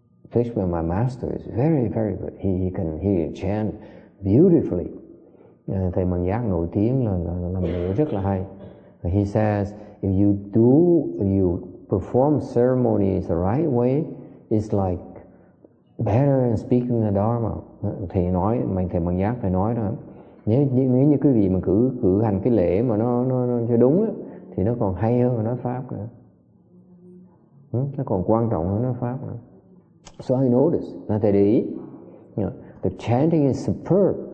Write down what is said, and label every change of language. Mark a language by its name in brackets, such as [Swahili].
[English] Especially my master is very very good. He can chant beautifully. [Vietnamese] Thầy Bằng Giác nổi tiếng là làm lễ rất là hay. [English] He says if you perform ceremonies the right way, it's like better than speaking the Dharma. [Vietnamese] Thầy nói, thầy Bằng Giác thầy nói đó, nếu như quý vị mà cử hành cái lễ mà nó cho đúng á, thì nó còn hay hơn nói pháp nữa, nó còn quan trọng hơn nói pháp nữa. [English] So I noticed, [Vietnamese] là thầy để ý, [English] the chanting is superb.